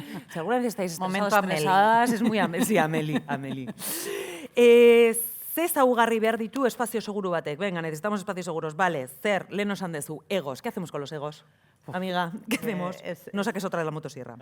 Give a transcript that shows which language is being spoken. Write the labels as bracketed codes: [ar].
[es] Si alguna vez estáis estresadas, es muy Ameli. [eu] Ze ezaugarri behar ditu espazio seguru batek? [es] Venga, necesitamos espacios seguros. Vale, [eu] zer, lehen esan dezu, [es] egos. ¿Qué hacemos con los egos? Amiga, ¿qué hacemos? No saques otra de la motosierra.